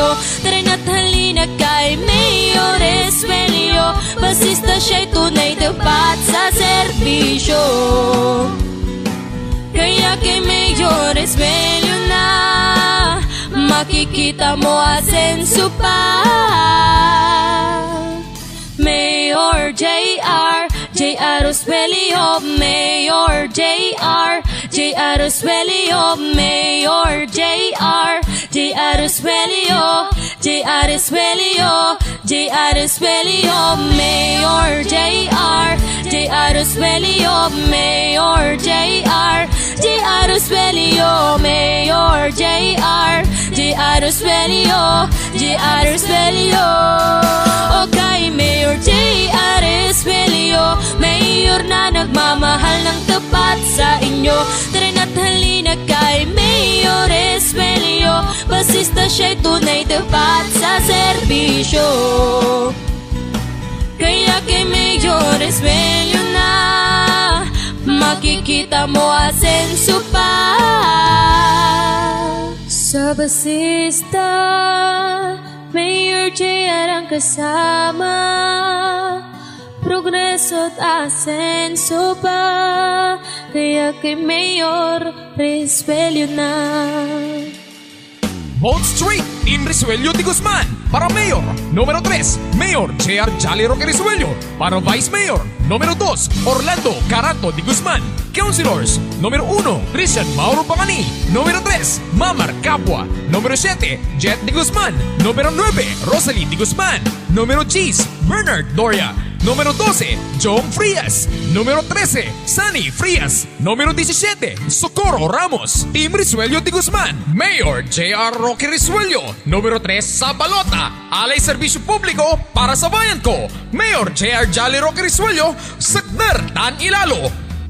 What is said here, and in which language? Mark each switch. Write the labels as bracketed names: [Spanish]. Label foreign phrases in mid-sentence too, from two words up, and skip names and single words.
[Filipino] Tara na't halina kay Mayor Risuello, basista siya'y tunay tapat sa serbisyo. Kaya kay Mayor Risuello na, makikita mo asenso pa. Mayor J.R. Risuello, Mayor J.R. Risuello, Mayor J.R. Risuello, Risuello, Risuello, Mayor J.R. Risuello, Mayor J.R. Risuello, Mayor J.R. Risuello, Risuello. Okay, Mayor J.R. Risuello, mayor na nagmamahal ng tapat sa inyo. Tara na't halina kay Mayor Risuello, basista siya'y tunay tapat sa serbisyo. Kaya kay Mayor Risuello na, makikita mo asenso pa. Sa basista, Mayor J.R. ang kasama, progreso't asenso pa, kaya kay Mayor Risuello na. [English] Vote straight in Risuello de Guzman para Mayor. [Filipino] Numero 3, Mayor J.R. Jolly Roque Risuello. Para Vice Mayor, numero 2, Orlando Caranto de Guzman. Councilors, numero 1, Christian Mauro Pamani. Numero 3, Mamar Capua. Numero 7, Jet de Guzman. Numero 9, Rosalie de Guzman. Numero 10, Bernard Doria. Número 12, John Frias. Número 13, Sunny Frias. Número 17, Socorro Ramos. Team Risuello de Guzman. Mayor J.R. Roque Risuello. Número 3 sa balota, alay serbisyo publiko para sa bayan ko. Mayor J.R. Jolly Roque Risuello, Sakder Tan Ilalo.